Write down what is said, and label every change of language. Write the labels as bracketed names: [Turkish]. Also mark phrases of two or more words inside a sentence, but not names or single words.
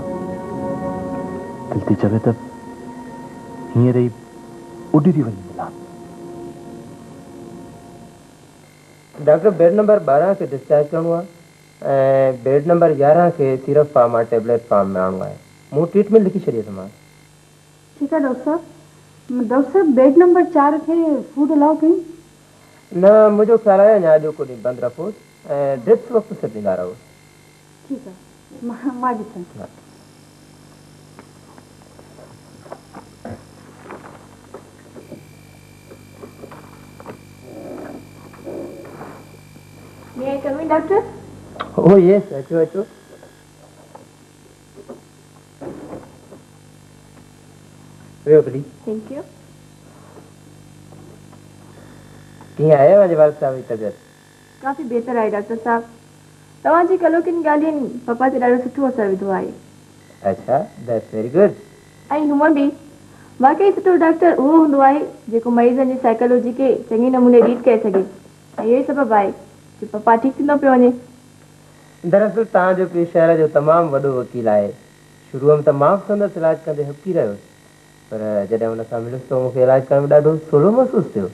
[Sindhi] दिलि थी चवे त हींअर ई उॾी थी वञी मिलां। डॉक्टर [English] bed number [Sindhi] 12 खे डिस्चार्ज करिणो आहे ऐं [English] bed number [Sindhi] 11 खे [English] syrup form [Sindhi] आहे, [English] tablet form [Sindhi] में आणणो आहे। मूं ट्रीटमेंट लिखी छॾी अथमां। [Hindi] ठीक है [Sindhi] डॉक्टर साहब [English] bed number [Sindhi] 4 खे [English] food allow [Sindhi] कई? न, मुंहिंजो ख़्यालु आहे अञा अॼु को ॾींहुं बंदि रखोसि ऐं ड्रिप्स वक़्तु से ॾींदा रहो। [Hindi] ठीक है, [Sindhi] मां ॾिसां। [English] May I come in, doctor? Oh yes, [Sindhi] अचो अचो। वेहो प्लीज। [English] Thank you. [Sindhi] कीअं आहे वाजिवाल साहब जी तबियत? काफ़ी बेहतर आहे डॉक्टर साहब। तव्हांजी कलो किन ॻाल्हियुनि पप्पा ते ॾाढो सुठो असरु विधो आहे। अच्छा, [English] That's very good. [Sindhi] ऐं हूअं बि वाकई सुठो डॉक्टर उहो हूंदो आहे जेको मरीज़नि जी साइकोलॉजी खे चङे नमूने रीड करे सघे। ऐं इहो ई सबबु आहे जो पप्पा ठीकु थींदो पियो वञे। दरअसल तव्हांजो पीउ शहर जो तमामु वॾो वकील आहे। शुरूअ में त मां बि संदसि इलाजु कंदे हकी रहियोसि, पर जॾहिं हुन सां मिलियुसि त मूंखे इलाजु करण में ॾाढो सवलो महसूसु थियो।